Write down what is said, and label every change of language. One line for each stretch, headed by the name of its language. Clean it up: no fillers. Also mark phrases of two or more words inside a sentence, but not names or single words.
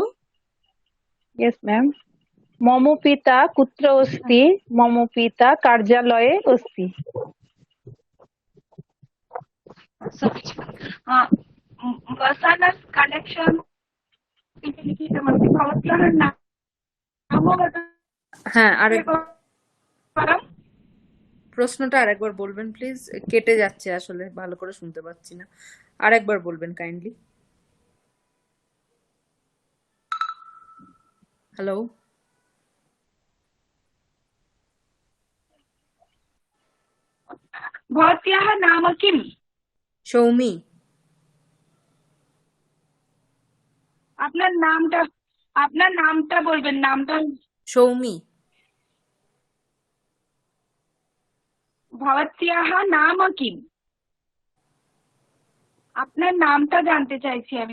English: yes ma'am.
Sanskrit: मम पिता कुत्र अस्ति? मम पिता कार्यालये अस्ति। वसनस् कलेक्शन् इति लिखितमस्ति। भवत्याः नाम वदतु।
Bangla: হ্যাঁ প্রশ্নটা আরেকবার বলবেন প্লিজ, কেটে যাচ্ছে আসলে, ভালো করে শুনতে পাচ্ছি না, আরেকবার বলবেন কাইন্ডলি। হ্যালো
Sanskrit: भवत्याः नाम किम्?
Bangla: সৌমি। আপনার নামটা বলবেন। নামটা? সৌমি।
Sanskrit: ভবত্যাः নাম কিম?
Bangla: আপনার নামটা জানতে চাইছি আমি।